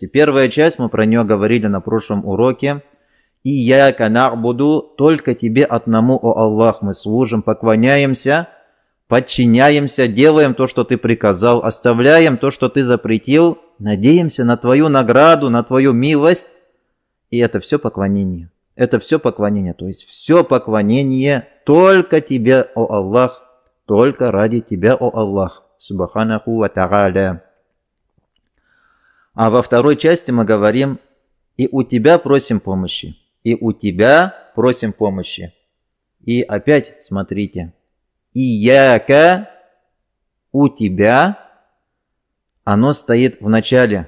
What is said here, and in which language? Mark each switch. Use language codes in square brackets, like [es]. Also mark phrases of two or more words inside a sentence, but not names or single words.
[ru] Первая часть, мы про нее говорили на прошлом уроке. [ar] «إياك نعبد», [ru] только тебе одному, о Аллах, мы служим, поклоняемся, подчиняемся, делаем то, что ты приказал, оставляем то, что ты запретил, надеемся на твою награду, на твою милость. И это все поклонение. Это все поклонение. То есть все поклонение только тебе, о Аллах, только ради тебя, о Аллах, [ar] سبحانه وتعالى. [ru] А во второй части мы говорим: и у тебя просим помощи. И у тебя просим помощи. И опять смотрите. Ияка, у тебя, оно стоит в начале.